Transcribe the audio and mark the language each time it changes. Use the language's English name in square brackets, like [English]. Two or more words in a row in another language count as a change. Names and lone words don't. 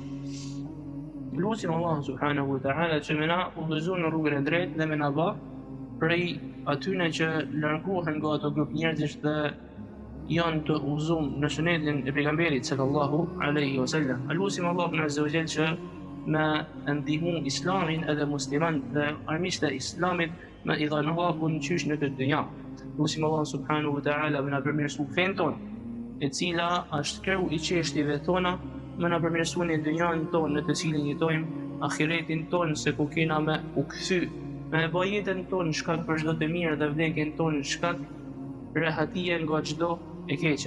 [Albanian] Lutim Allahun [Arabic] سبحانه وتعالى [Albanian] që më na udhëzon në rrugën e drejtë dhe më na bë prej atyre që largohen nga ato grup njerëzish dhe janë të udhëzuar në sunetin e pejgamberit [Arabic] صلى الله عليه وسلم. [Albanian] Lutim Allahun [Arabic] عز وجل [Albanian] që me ndihmu islamin edhe musliman dhe armiqtë e islamit me i dhanë hapun qysh në këtë dynja. Lutim Allah [Arabic] سبحانه وتعالى [Albanian] me na përmirësu fen tonë, e cila është kreu i çështjeve tona, me na përmirësu në dynjan tonë në të cilin jetojmë, ahiretin tonë se ku kena me u kthy, me e bë jetën tonë shkak për çdo të mirë dhe vdekjen tonë shkak rehatie nga çdo e keqe.